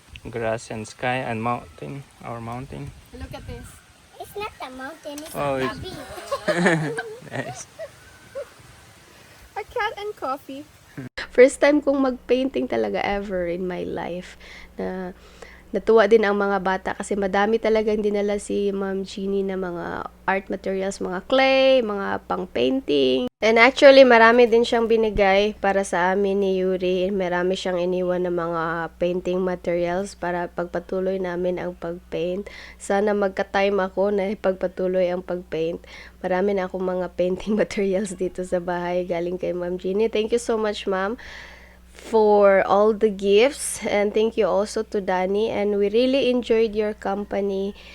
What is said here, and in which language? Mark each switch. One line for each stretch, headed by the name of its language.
English: Grass and sky and mountain. Our mountain. Look at this. It's not a mountain, it's Oh, a it's- beach. Nice. A cat and coffee.
Filipino: First time kong mag-painting talaga
English: ever in my life.
Filipino: Na natuwa din ang mga bata kasi madami talagang dinala si Ma'am Jeannie na mga art materials, mga clay, mga pang-painting. And actually, marami din siyang binigay para sa amin ni Yuri. Marami siyang iniwan ng mga painting materials para pagpatuloy namin ang pag-paint. Sana magka-time ako na ipagpatuloy ang pag-paint. Marami na akong mga painting materials dito sa bahay galing kay Ma'am Jeannie.
English: Thank you so much, Ma'am, for all the gifts, and thank you also to Danny, and we really enjoyed your company.